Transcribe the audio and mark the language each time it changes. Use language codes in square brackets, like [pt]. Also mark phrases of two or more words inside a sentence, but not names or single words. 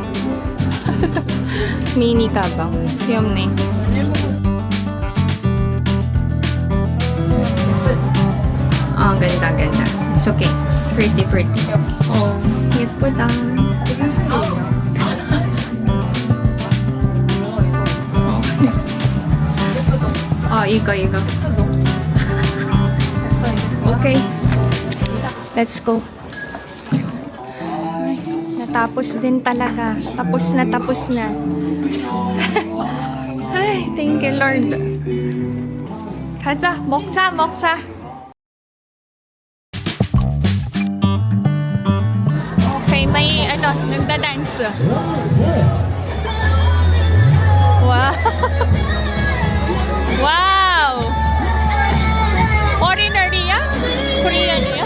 [ko] 미니 가방. 귀엽네. [tl] Ah, ganda, ganda. [en] It's okay. Pretty, pretty. [ko] Oh, 예쁘다. Oh, 이거. [en] Okay. Let's go. [tl] Natapos din talaga. Tapos na. Ay, [en] thank you, Lord. [ko] 가자, 먹자. [tl] Okay, may nagda-dance. Wow. Wow. Foreigner niya? Korean niya?